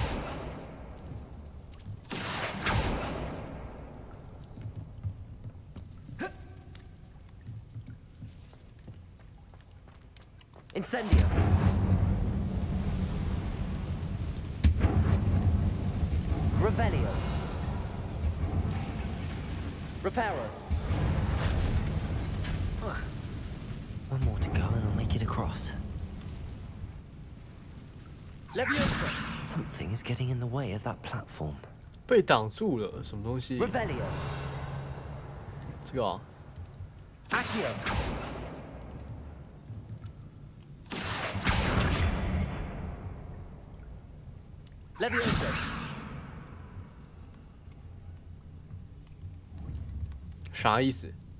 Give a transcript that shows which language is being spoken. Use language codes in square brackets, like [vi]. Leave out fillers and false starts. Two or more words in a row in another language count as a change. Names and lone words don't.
[en] Incendio. Revelio. Reparo. One more to go and I'll make it across. Leviosa. Something is getting in the way of that platform. [zh] 被挡住了，什么东西？ [en] Revelio. [zh] 这个、哦。 [en] Accio. Leviosa. [zh] 啥意思？